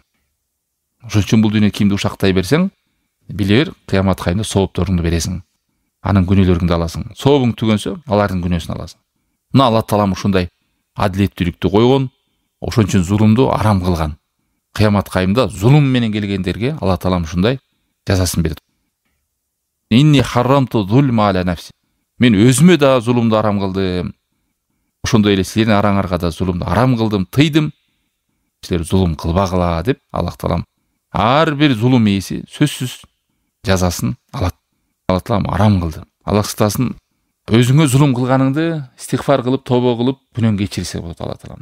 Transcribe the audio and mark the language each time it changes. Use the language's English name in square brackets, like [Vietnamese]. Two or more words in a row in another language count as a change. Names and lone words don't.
[Kyrgyz] Ошон үчүн бул дүйнөдө кимди ушактай берсең, биле бер, кыямат кайымда соопторуңду бересиң. Анын күнөөлөрүңдү аласың. Сообуң түгөнсө, алардын күнөөсүн аласың. Мына Алла Таалам ушундай адилеттүүлүктү койгон, ошон үчүн зулумду арам кылган. Кыямат кайымда зулум менен келгендерге Алла Таалам ушундай жазасын берет. [Arabic] إني حرمت الظلم على نفسي. [Kyrgyz] Мен өзүмө да зулумду арам кылдым. Ошондой эле силердин араңарга да зулумду арам кылдым, тыйдым. Силер зулум кылбагыла деп Аллах Таалам ар бир зулум ээси сөзсүз жазасын алат. Алла Таалам арам кылды. Аллах сактасын, өзүңө зулум кылганыңды истигфар кылып, тобо кылып, күнөөң кечирсе болот Алла Таалам.